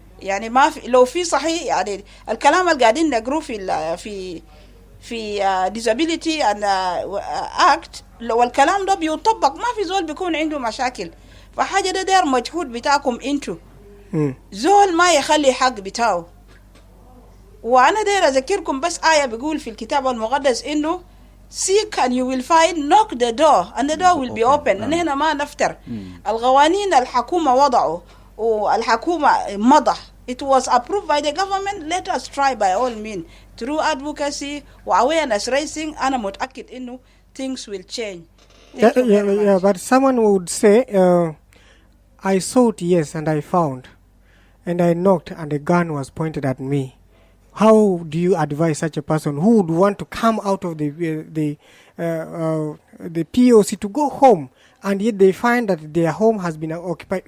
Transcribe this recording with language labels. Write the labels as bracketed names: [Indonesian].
[Arabic] يعني ما في، لو في صحيح يعني الكلام اللي قاعدين نقروه في [English] disability and act، [Arabic] لو الكلام ده بيطبق ما في زول بيكون عنده مشاكل. فحاجة ده داير مجهود بتاعكم انتو، زول ما يخلي حق بتاعه. وانا داير اذكركم بس آية بيقول في الكتاب المقدس انه [English] seek and you will find, knock the door and the door will be open. [Arabic] نحن ما نفتر. القوانين الحكومة وضعوا والحكومة مضى. [English] It was approved by the government. Let us try by all means through advocacy awareness raising. [Arabic] أنا متأكد إنه [English] things will change. Yeah, but someone would say, I sought, yes, and I found, and I knocked, and a gun was pointed at me. How do you advise such a person who would want to come out of the POC to go home, and yet they find that their home has been occupied?